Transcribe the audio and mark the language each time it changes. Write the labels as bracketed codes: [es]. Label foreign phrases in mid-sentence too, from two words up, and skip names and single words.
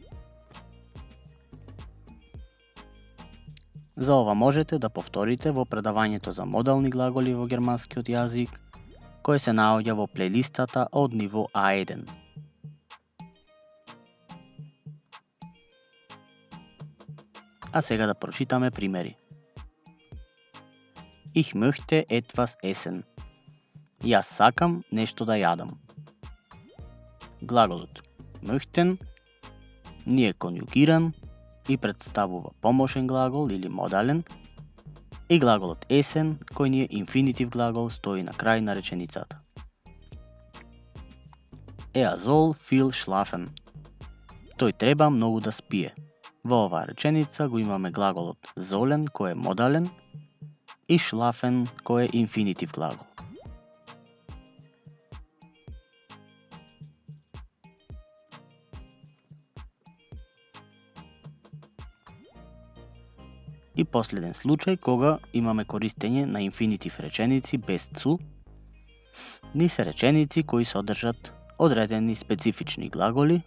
[mk] За ова можете да повторите во предавањето за модални глаголи во германскиот јазик, кој се наоѓа во плейлистата од ниво А1. А сега да прочитаме примери. [de] Ich möchte etwas essen. [mk] Јас сакам нешто да јадам. Глаголот möchten не е конјугиран и представува помошен глагол или модален, и глаголот essen, кој ни е инфинитив глагол, стои на крај на реченицата. [de] Soll viel schlafen. [mk] Тој треба многу да спие. Во оваа реченица го имаме глаголот sollen, кој е модален, и schlafen, кој е инфинитив глагол. И последен случај, кога имаме користење на инфинитив реченици без zu, ни се реченици кои содржат одредени специфични глаголи.